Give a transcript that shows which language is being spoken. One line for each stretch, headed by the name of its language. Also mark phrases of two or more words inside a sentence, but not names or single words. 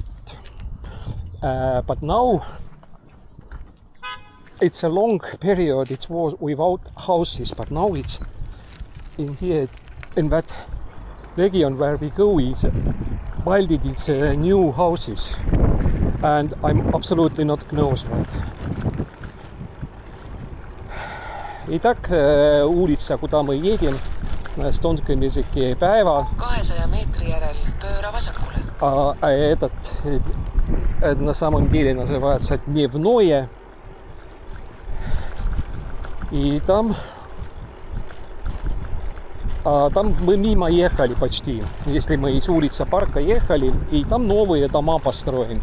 English: But now it's a long period, it was without houses, but now it's in here, in that region where we go, is wilded, it's new houses. And I'm absolutely not close that.
Russian: Итак, улица, куда мы едем, на эстонском языке päeva.
Estonian: 200 meetri järel pööra vasakule.
Russian: Этот на самом деле называется дневное. И там мы мимо ехали почти, если мы из улицы парка ехали, и там новые дома построены.